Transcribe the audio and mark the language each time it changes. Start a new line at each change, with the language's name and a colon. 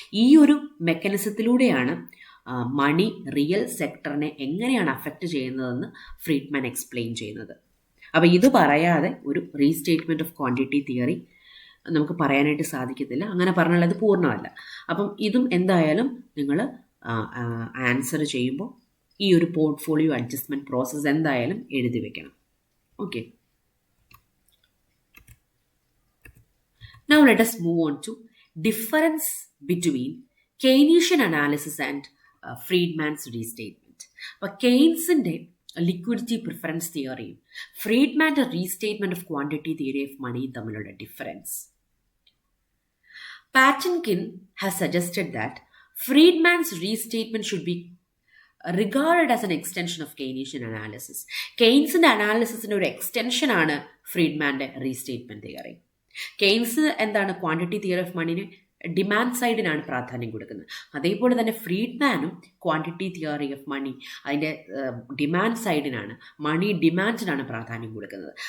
Malayalam: ഈ ഒരു മെക്കാനിസത്തിലൂടെയാണ് money real സെക്ടറിനെ എങ്ങനെയാണ് അഫക്റ്റ് ചെയ്യുന്നതെന്ന് ഫ്രീഡ്മാൻ എക്സ്പ്ലെയിൻ ചെയ്യുന്നത്. അപ്പോൾ ഇത് പറയാതെ ഒരു റീസ്റ്റേറ്റ്മെൻറ്റ് ഓഫ് ക്വാണ്ടിറ്റി തിയറി നമുക്ക് പറയാനായിട്ട് സാധിക്കത്തില്ല. അങ്ങനെ പറഞ്ഞാൽ അത് പൂർണ്ണമല്ല. അപ്പം ഇതും എന്തായാലും നിങ്ങൾ ആൻസർ ചെയ്യുമ്പോൾ ഈ ഒരു പോർട്ട്ഫോളിയോ അഡ്ജസ്റ്റ്മെൻറ്റ് പ്രോസസ്സ് എന്തായാലും എഴുതി വെക്കണം.
English: Okay, now let us move on to difference between Keynesian analysis and Friedman's restatement.
Malayalam: അപ്പോൾ കെയ്ൻസിൻ്റെ liquidity preference തിയറിയും ഫ്രീഡ്മാൻ്റെ റീസ്റ്റേറ്റ്മെൻറ്റ് of quantity theory of മണിയും തമ്മിലുള്ള difference.
English: Patinkin has suggested that Friedman's restatement should be regarded as an extension of Keynesian analysis.
Malayalam: കെയ്ൻസിൻ്റെ അനാലിസിസിൻ്റെ ഒരു എക്സ്റ്റൻഷനാണ് ഫ്രീഡ്മാൻ്റെ റീസ്റ്റേറ്റ്മെൻറ്റ് theory. Keynes എന്താണ് quantity theory of മണിന് demand സൈഡിനാണ് പ്രാധാന്യം കൊടുക്കുന്നത്. അതേപോലെ തന്നെ ഫ്രീഡ്മാനും quantity theory of money അതിൻ്റെ demand സൈഡിനാണ്, മണി ഡിമാൻഡിനാണ് പ്രാധാന്യം കൊടുക്കുന്നത്.